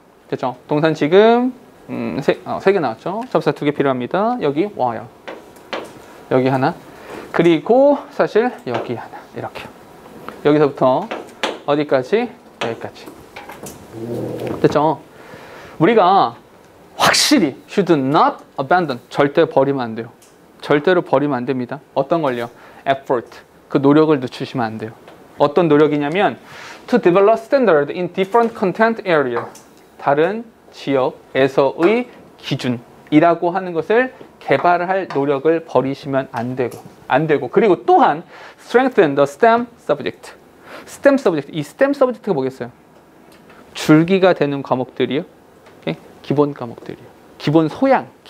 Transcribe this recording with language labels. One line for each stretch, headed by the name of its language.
Korean: 됐죠? 동산 지금 세 개 나왔죠? 접사 2개 필요합니다. 여기 와요. 여기 하나. 그리고 사실 여기 하나. 이렇게. 여기서부터 어디까지? 여기까지. 됐죠? 우리가 확실히
English: should not abandon.
Korean: 절대 버리면 안 돼요. 절대로 버리면 안 됩니다. 어떤 걸요? effort. 그 노력을 늦추시면 안 돼요. 어떤 노력이냐면
English: to develop standard in different content area.
Korean: 다른 지역에서의 기준이라고 하는 것을 개발할 노력을 버리시면 안 되고 그리고 또한
English: strengthen the STEM subject. STEM subject.
Korean: 이 STEM subject가 뭐겠어요? 줄기가 되는 과목들이요. 오케이? 기본 과목들이요. 기본 소양.